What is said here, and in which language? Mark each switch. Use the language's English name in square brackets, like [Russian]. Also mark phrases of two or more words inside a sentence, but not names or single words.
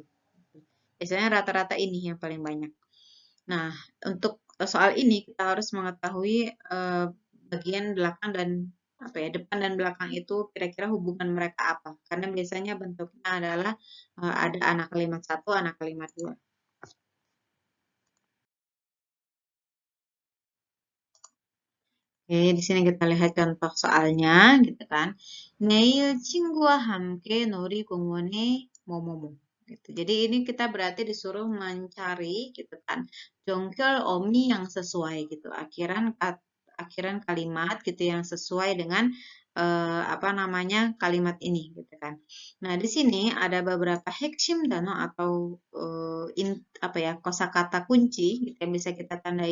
[Indonesian] Biasanya rata-rata ini yang paling banyak. Nah, untuk soal ini kita harus mengetahui bagian belakang dan apa ya, depan dan belakang itu kira-kira hubungan mereka apa. Karena biasanya bentuknya adalah ada anak kalimat satu, anak kalimat dua. Oke, di sini kita lihat contoh soalnya, gitu kan. [Korean] 내일 친구와 함께 놀이공원에 뭐뭐뭐. [Indonesian] gitu. Jadi ini kita berarti disuruh mencari gitu kan [Korean] 종결 어미 [Indonesian] yang sesuai gitu. Akhiran kalimat gitu yang sesuai dengan apa namanya kalimat ini gitu kan. Nah, di sini ada beberapa [Korean] 핵심 단어 [Indonesian] atau apa ya kosakata kunci gitu yang bisa kita tandai.